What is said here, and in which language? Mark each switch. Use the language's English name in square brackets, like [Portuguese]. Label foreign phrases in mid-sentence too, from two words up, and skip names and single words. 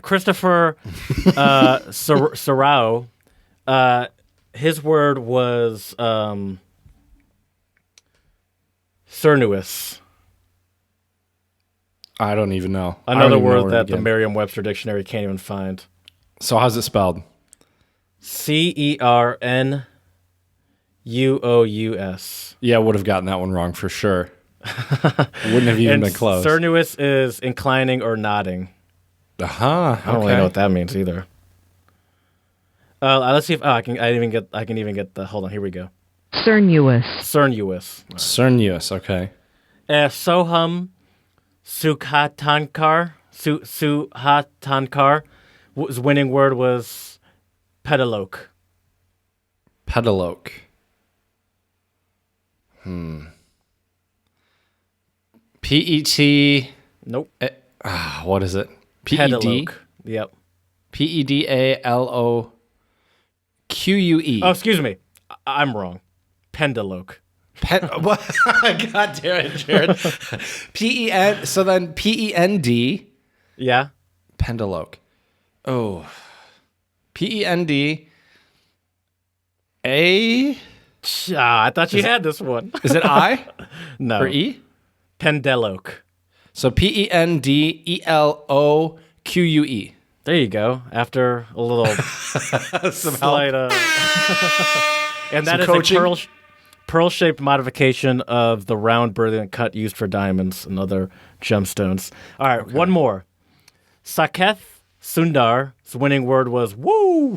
[English] Christopher Sarao, his word was cernuous. I don't even know. Another word that the Merriam-Webster dictionary can't even find. So how's it spelled? C-E-R-N-U-O-U-S. Yeah, I would have gotten that one wrong for sure. Wouldn't have even been close. Cernuous is inclining or nodding. Uh-huh. I don't really know what that means either. Let's see if I can even get the. Hold on, here we go. Cernuous. Cernuous, okay. Soham Sukhatankar. Suhatankar. His winning word was pedaloke. Pedaloke. P-E-T... Nope. What is it? P-E-D? Pedaloke. Yep. P-E-D-A-L-O-Q-U-E. Oh, excuse me. I'm wrong. Pendaloke. What? God damn it, Jared. P-E-N... So then P-E-N-D... Yeah. Pendaloke. Oh. P-E-N-D... A... I thought you had this one. Is it I? No. Or E? Pendeloke. So P-E-N-D-E-L-O-Q-U-E. There you go. After a little slight, and that is coaching. a pearl-shaped modification of the round, brilliant cut used for diamonds and other gemstones. All right, one more. Saketh Sundar's winning word was woo.